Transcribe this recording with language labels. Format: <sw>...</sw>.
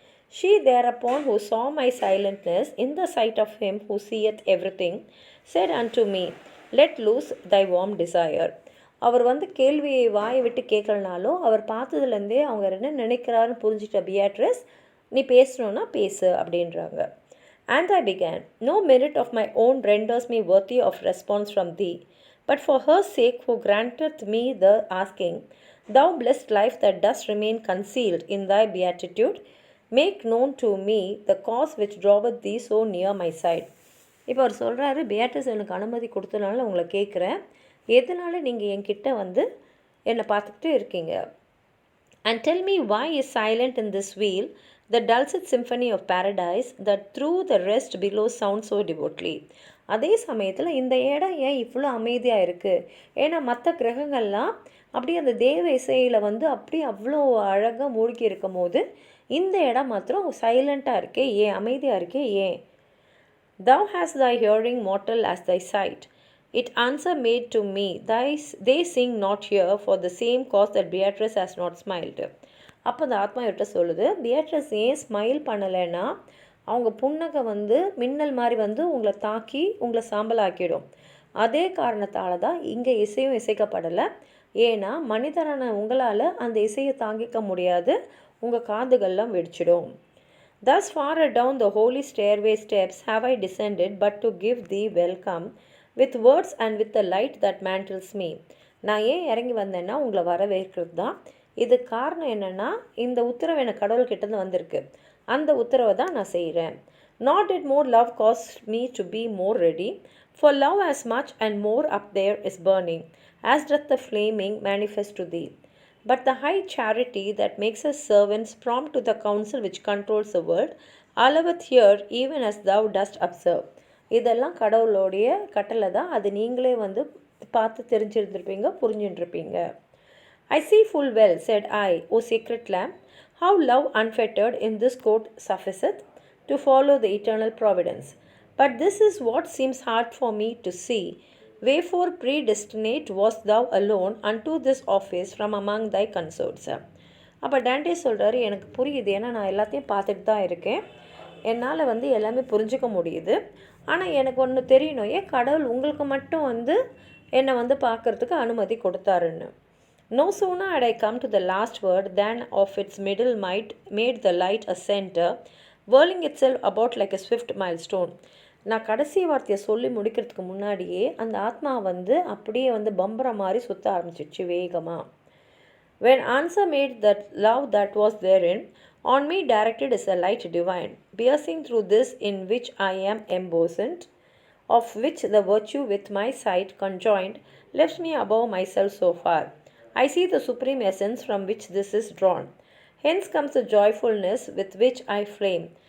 <en>She thereupon who saw my silentness in the sight of him who seeth everything said unto me, let loose thy warm desire.</en> <ta>அவர் கேள்வியை வாயை விட்டு கேட்கலனாலும் அவர் பார்த்ததுலேருந்தே அவங்க என்ன நினைக்கிறாருன்னு புரிஞ்சிட்ட பியாட்ரஸ், நீ பேசணுன்னா பேசு அப்படின்றாங்க.</ta> <en>And I began, no merit of my own renders me worthy of response from thee, but for her sake who granteth me the asking, thou blessed life that dost remain concealed in thy beatitude, make known to me the cause which draweth thee so near my side.</en> <ta>இப்போ அவர் சொல்கிறாரு, பியாட்ரஸ் எனக்கு அனுமதி கொடுத்தனால உங்களை கேட்குறேன், எதனால நீங்கள் என்கிட்ட என்னை பார்த்துக்கிட்டு இருக்கீங்க.</ta> <en>And tell me why is silent in this wheel the dulcet symphony of paradise that through the rest below sounds so devotedly.</en> <ta>அதே சமயத்தில் இந்த இடம் ஏன் இவ்வளோ அமைதியாக இருக்குது? ஏன்னா மற்ற கிரகங்கள்லாம் அப்படியே அந்த தேவ இசையில் அப்படியே அவ்வளோ அழகாக மூழ்கி இருக்கும் போது இந்த இடம் மாத்திரம் சைலண்ட்டாக இருக்கே, ஏன் அமைதியாக இருக்கே, ஏன்?</ta> <en>Thou hast thy hearing mortal as thy sight. It answer made to me, they sing not here for the same cause that Beatrice has not smiled.</en> <ta>அப்போ அந்த ஆத்மா இவர்கிட்ட சொல்லுது, பியாட்ரஸ் ஏன் ஸ்மைல் பண்ணலைன்னா அவங்க புன்னகை மின்னல் மாதிரி உங்களை தாக்கி உங்களை சாம்பலாக்கிடும். அதே காரணத்தால் தான் இங்கே இசையும் இசைக்கப்படலை. ஏன்னா மனிதரான உங்களால் அந்த இசையை தாங்கிக்க முடியாது, உங்கள் காதுகள்லாம் வெடிச்சிடும்.</ta> <en>Thus far down the holy stairway steps have I descended but to give thee welcome with words and with the light that mantles me.</en> <ta>நான் ஏன் இறங்கி வந்தேன்னா உங்களை வரவேற்கிறது தான். இது காரணம் என்னென்னா இந்த உத்தரவு எனக்கு கடவுள்கிட்டேருந்து வந்திருக்கு, அந்த உத்தரவை தான் நான் செய்கிறேன்.</ta> <en>Not did more love cause me to be more ready, for love as much and more up there is burning, as doth the flaming manifest to thee. But the high charity that makes us servants prompt to the counsel which controls the world, alloweth here even as thou dost observe.</en> <ta>இதெல்லாம் கடவுளோடைய கட்டளை தான், அது நீங்களே பார்த்து தெரிஞ்சிருந்துருப்பீங்க, புரிஞ்சுட்டுருப்பீங்க.</ta> <en>I see full well, said I, O sacred lamb, how love unfettered in this court sufficeth to follow the eternal providence. But this is what seems hard for me to see. Wherefore predestinate wast thou alone unto this office from among thy consorts.</en> <ta>அப்போ Dante சொல்கிறாரு, எனக்கு புரியுது, ஏன்னா நான் எல்லாத்தையும் பார்த்துட்டு தான் இருக்கேன், என்னால் எல்லாமே புரிஞ்சுக்க முடியுது. ஆனால் எனக்கு ஒன்று தெரியணும், ஏன் கடவுள் உங்களுக்கு மட்டும் என்னை பார்க்குறதுக்கு அனுமதி கொடுத்தாருன்னு.</ta> <en>No sooner had I come to the last word than of its middle might made the light a center, whirling itself about like a swift milestone.</en> <ta>நான் கடைசி வார்த்தையை சொல்லி முடிக்கிறதுக்கு முன்னாடியே அந்த ஆத்மா அப்படியே பம்பரை மாதிரி சுற்ற ஆரம்பிச்சிடுச்சு வேகமாக.</ta> <en>When answer made that love that was therein, on me directed is a light divine, piercing through this in which I am embosomed, of which the virtue with my sight conjoined lifts me above myself so far. I see the supreme essence from which this is drawn. Hence comes the joyfulness with which I flame.</en>